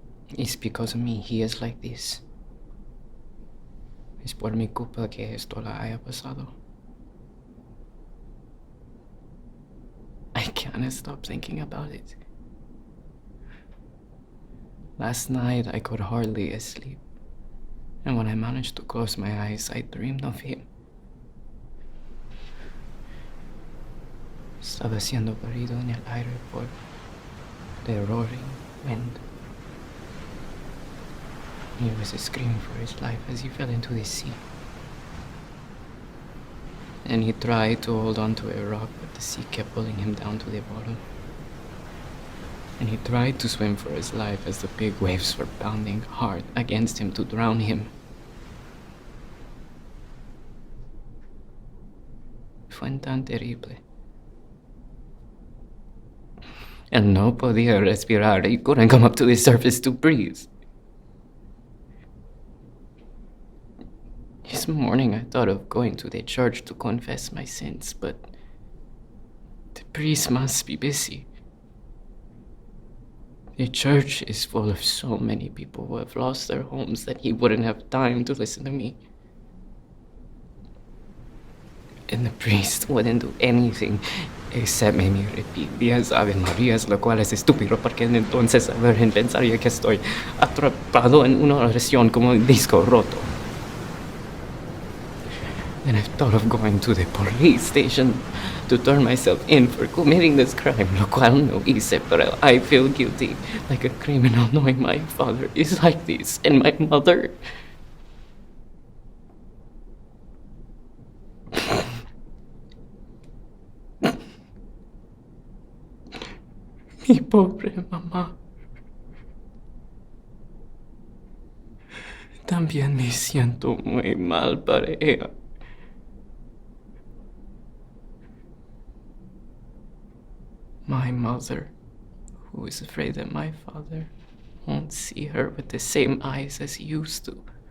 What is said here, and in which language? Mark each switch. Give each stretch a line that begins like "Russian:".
English: It's because of me he is like this.
Spanish: Es por mi culpa que esto le haya pasado.
English: I can't stop thinking about it. Last night I could hardly sleep, and when I managed to close my eyes, I dreamed of him.
Spanish: Estaba siendo barrido en el aire por
English: the roaring wind. He was screaming for his life as he fell into the sea. And he tried to hold on to a rock, but the sea kept pulling him down to the bottom. And he tried to swim for his life as the big waves were pounding hard against him to drown him.
Spanish: Fue tan terrible.
English: And
Spanish: no podía respirar.
English: He couldn't come up to the surface to breathe. This morning I thought of going to the church to confess my sins, but the priest must be busy. The church is full of so many people who have lost their homes that he wouldn't have time to listen to me. And the priest wouldn't do anything except make me repeat 10 Ave Marías,
Spanish: lo cual es estúpido porque entonces a ver, pensaría que estoy atrapado en una oración como un disco roto.
English: Then I've thought of going to the police station to turn myself in for committing this crime,
Spanish: lo cual no hice, pero
English: I feel guilty, like a criminal, knowing my father is like this, and my mother.
Spanish: Mi pobre mamá. También me siento muy mal para ella.
English: My mother, who is afraid that my father won't see her with the same eyes as he used to.